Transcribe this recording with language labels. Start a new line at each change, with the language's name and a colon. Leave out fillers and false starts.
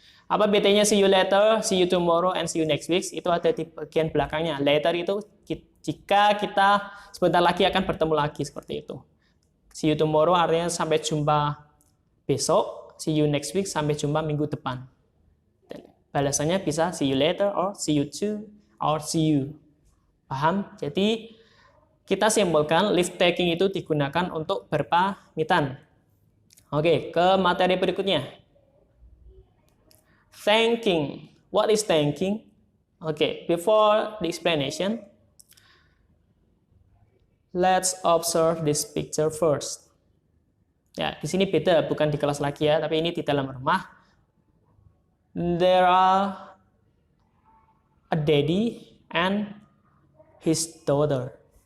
Indonesian: Apa bedanya
English: see you later, see you tomorrow, and see you next week?
Indonesian: Itu ada di bagian belakangnya. Later itu jika kita sebentar lagi akan bertemu lagi, seperti itu.
English: See you tomorrow
Indonesian: artinya sampai jumpa besok,
English: see you next week
Indonesian: sampai jumpa minggu depan. Dan balasannya bisa
English: see you later, or see you too, or see you.
Indonesian: Paham? Jadi kita simpulkan live taking itu digunakan untuk berpamitan. Oke, ke materi berikutnya.
English: Thanking. What is thanking? Oke, before the explanation, let's observe this picture first.
Indonesian: Ya, di sini beda, bukan di kelas lagi ya, tapi ini di dalam rumah.
English: There are a daddy and his daughter.